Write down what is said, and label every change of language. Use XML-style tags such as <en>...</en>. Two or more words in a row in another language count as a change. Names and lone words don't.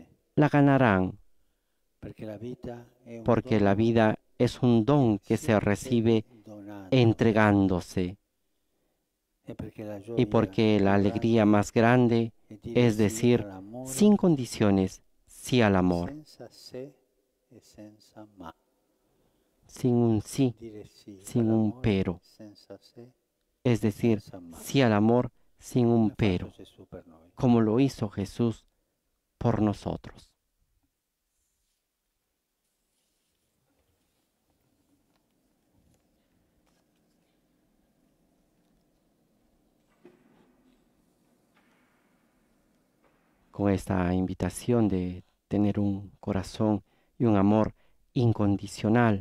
<es>La ganarán,</es> <it>perché la vita è un</it> <es>porque la</es> <it>dono</it> <es>vida es un don que</es> <it>si</it> <es>se recibe</es> <it>donando,</it> <es>entregándose,</es> <it>e perché la</it> <es>y</es> <it>gioia</it> <es>porque la</es> <it>più</it> <es>alegría</es> <it>grande</it> <es>más grande</es> <it>è dire</it> <es>es</es> <it>sì</it> <es>decir,</es> <it>all'amore</it> <es>sin condiciones, sí al amor,</es> <it>senza se e senza ma.</it> <es>sin un sí,</es> <it>Dire sì</it> <es>sin un</es> <it>all'amore</it> <es>pero,</es> <it>senza se</it> <es>es decir,</es> <it>senza ma.</it> <es>sí al amor sin un</es> <it>Come ha</it> <es>pero,</es> <it>fatto Gesù per noi.</it> <es>como lo hizo Jesús por nosotros. Con esta invitación de tener un corazón y un amor incondicional</es>